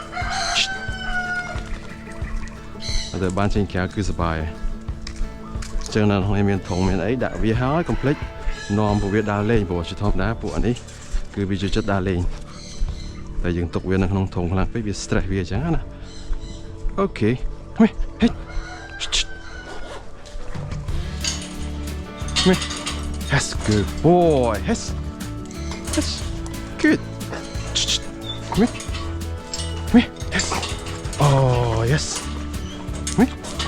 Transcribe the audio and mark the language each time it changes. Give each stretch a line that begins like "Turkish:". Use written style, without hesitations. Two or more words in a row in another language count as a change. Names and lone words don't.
Khmer: តែបានចេញក្រៅគឺសប្បាយចឹងនៅក្នុងនេះមានធុងមានអីដាក់ វាហើយកុំភ្លេចនាំពួកវាដើរលេងព្រោះជាធម្មតាពួកអានេះគឺវាចូលចិត្តដើរលេងតែយើងទុកវានៅក្នុងធុងខ្លាំងពេកវា stress វាអញ្ចឹងណាអូខេហេ
English: That's good boy That's good Come here Yes Oh yes Come here